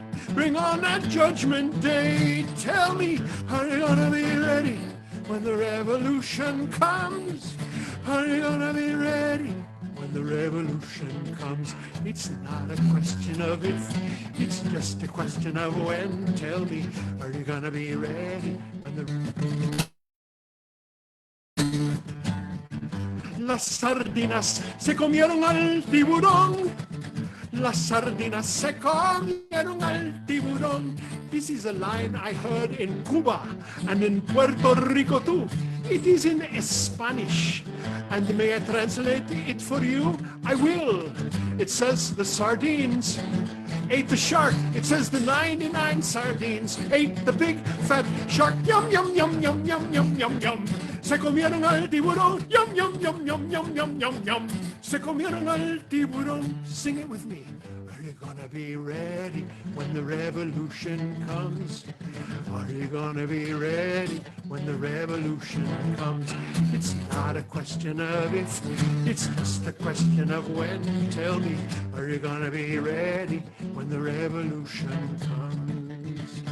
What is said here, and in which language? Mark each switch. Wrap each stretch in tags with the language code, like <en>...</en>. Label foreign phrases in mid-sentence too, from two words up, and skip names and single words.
<en>Bring on that judgment day. Tell me, are you gonna be ready when the revolution comes? Are you gonna be ready when the revolution comes? It's not a question of if, it's just a question of when. Tell me, are you gonna be ready when the...</en> <es>Las sardinas se comieron al tiburón. Las sardinas se comieron al tiburón.</es> <en>This is a line I heard in Cuba and in Puerto Rico too. It is in Spanish. And may I translate it for you? I will. It says the sardines ate the shark. It says the 99 sardines ate the big fat shark. Yum, yum, yum, yum, yum, yum, yum, yum.</en> <es>Se comieron al tiburón.</es> <en>Yum, yum, yum, yum, yum, yum, yum, yum.</en> <es>Se comieron al tiburón.</es> <en>Sing it with me. Are you gonna be ready when the revolution comes? Are you gonna be ready when the revolution comes? It's not a question of if, it's just a question of when. Tell me, are you gonna be ready when the revolution comes?</en>